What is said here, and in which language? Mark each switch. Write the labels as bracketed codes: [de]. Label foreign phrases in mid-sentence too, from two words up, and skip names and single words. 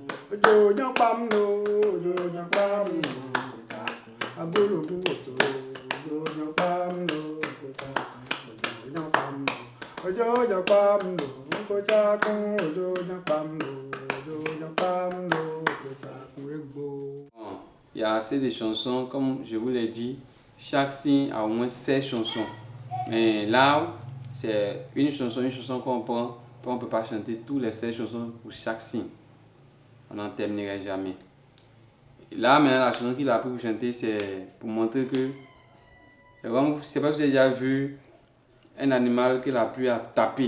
[yo] Òjòjò pa mí lò, òjòjò pa mí lò. Agbórógún òtòrò, òjòjò pa mí lò ń kò jàkùn. Òjòjò pa mí lò, òjòjò pa mí lò ń kò jàkùn. Òjòjò pa mí lò, òjòjò pa mí lò ń kò jàkùn. [fr] Il y a assez de chansons, comme je vous l'ai dit, chaque signe a au moins 16 chansons. Mais là, c'est une chanson qu'on prend, on ne peut pas chanter tous les 16 chansons pour chaque signe. On n'en terminerait jamais. Là, maintenant, la chanson qu'il a appris pour chanter, c'est pour montrer que, je ne sais pas si vous avez déjà vu un animal qu'il a pu à taper.